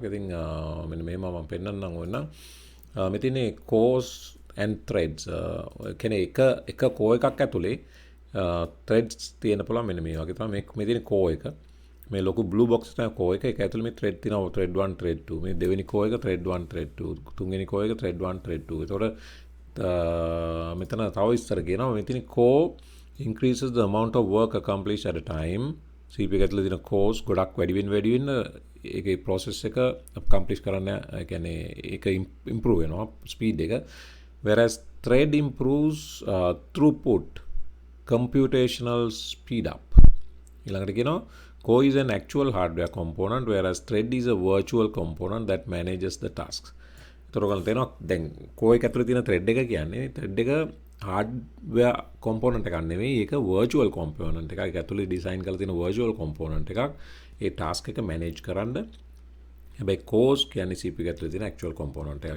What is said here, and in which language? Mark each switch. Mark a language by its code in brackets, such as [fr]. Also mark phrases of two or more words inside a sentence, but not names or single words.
[si] ඉතින් මෙන්න මෙහෙම මම පෙන්නන්නම් ඕන. මෙතන [en] cores and threads [si] කියන්නේ එක core එකක් ඇතුලේ threads තියෙන පුළුවන්. මෙන්න මේ වගේ තමයි මේ තියෙන core එක. මේ ලොකු [en] blue box [si] එක තමයි core එක. ඒක ඇතුලේ මේ thread තියෙනවා. [en] thread 1 thread 2. [si] මේ දෙවෙනි core එක [en] thread 1 thread 2. [si] තුන්වෙනි core එක [en] thread 1 thread 2. [si] ඒතකොට මෙතන තව විස්තර කියනවා. [en] මෙතන core increases the amount of work accomplished at a time. [si] CPU එක ඇතුලේ තියෙන cores ගොඩක් වැඩි වෙන්න ඒකේ process එක accomplish කරන්න කියන්නේ ඒක improve වෙනවා speed එක. [en] Whereas thread improves throughput, computational speed up. [si] ඊළඟට කියනවා [en] core is an actual hardware component whereas thread is a virtual component that manages the tasks. [si] ඒතර ඔයගොල්ලෝ තේනවා දැන් core එක ඇතුලේ තියෙන thread එක කියන්නේ thread එක [en] hardware component [si] එකක් නෙවෙයි, ඒක [en] virtual component [si] එකක්. ඒක ඇතුලේ design කරලා තියෙන [en] virtual component [si] එකක්. ඒ task එක manage කරන්න. හැබැයි cores කියන්නේ CPU එක ඇතුලේ තියෙන [en] actual component [si] එකක්.